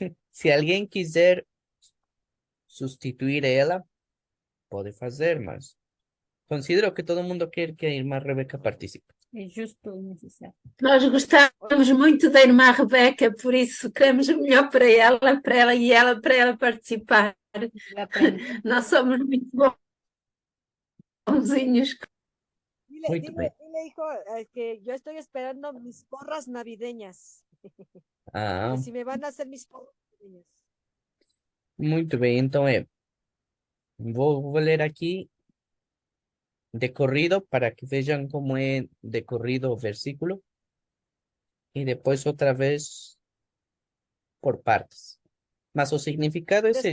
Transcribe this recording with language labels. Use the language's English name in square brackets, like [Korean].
[Portuguese] se alguém quiser substituir ela, pode fazer, mas considero que todo mundo quer que a irmã Rebeca participe. É justo e necessário. Nós gostamos muito da irmã Rebeca, por isso queremos o melhor para ela e ela para ela participar. Ela aprende. Nós somos muito bonzinhos. Muito bem. [Spanish] Dile, hijo, que yo estoy esperando mis porras navideñas. Ah, Que si me van a hacer mis porras navideñas. [Portuguese] muito bem. Então vou ler aqui de corrido para que vejam como é de corrido o versículo e depois outra vez por partes. Mas o significado esse